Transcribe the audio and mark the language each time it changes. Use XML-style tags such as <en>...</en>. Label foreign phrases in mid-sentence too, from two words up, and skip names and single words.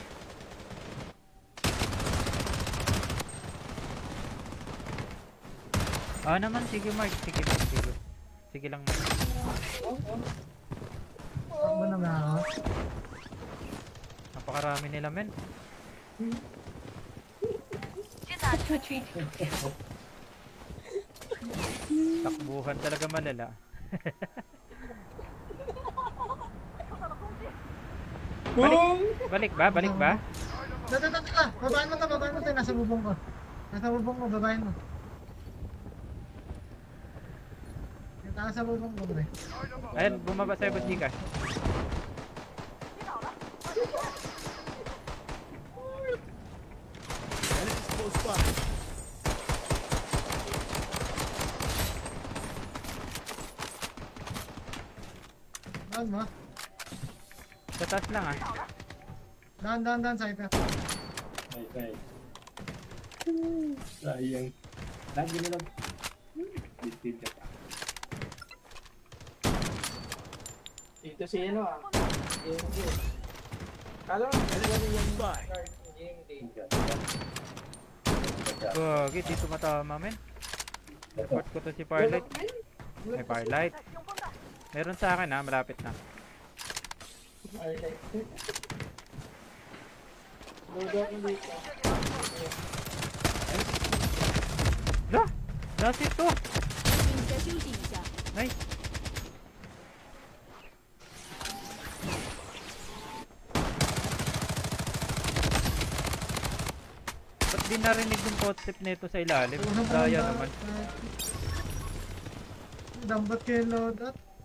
<tl>Ah naman, sige Mark. Sige. Sige lang Mark. Takbo na ba ako? Napakarami nila, men.</tl> <zh>现在出去。</zh> <tl>Takbuhan talaga malala. Balik ba? Tata. Babain mo to. Nasa bubong ko. Babain mo. Nasa bubong ko, pre. Ayan, bumaba sa'yo, Boss Gcash.</tl> <en>Enemies close by.</en> <tl>Down mo. Sa taas lang ah.</tl> <en>Down, Cypher.</en> <tl>Ay. Sayang. Lagi na lang. Bitin ka pa. Dito si ano ah. GMD. Kala mo, ano yung</tl> <en>Bye.</en> <tl>card ng GMD? Gagi, dito matama, men. Report ko to si Firelight. May Firelight. Meron sa akin ah, malapit na. Alright.</tl> <en>Load up</en> <tl>mo dito. La!</tl> <en>Last hit to!</en> <zh>请先休息一下。</zh> <en>Nice!</en> <tl>Ba't di narinig yung footstep nito sa ilalim? Daya naman. Dampot ko yung</tl> <en>load up.</en>